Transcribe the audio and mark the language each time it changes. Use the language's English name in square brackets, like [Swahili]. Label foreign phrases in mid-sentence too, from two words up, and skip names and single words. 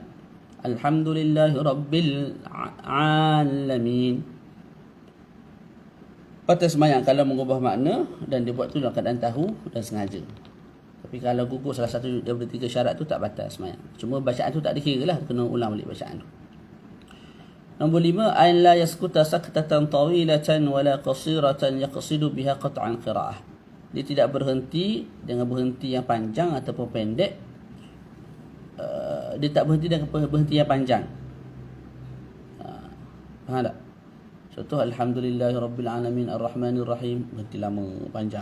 [Arabic] الحمد لله رب العالمين. [Malay] Patut sembahyang kalau mengubah makna dan dia buat tu dalam keadaan tahu dan sengaja. Tapi kalau gugur salah satu daripada 3 syarat tu tak batal sembahyang. Cuma bacaan tu tak dikira lah, kena ulang balik bacaan tu. Nombor 5, [Arabic] أن لا يسكت سكتة طويلة ولا قصيرة يقصد بها قطع القراءة. [Malay] Dia tidak berhenti dengan berhenti yang panjang ataupun pendek. Dia tak berhenti dengan berhenti yang panjang. Faham tak? Contoh [Arabic] الحمد لله رب العالمين الرحمن الرحيم, [Malay] berhenti lama panjang.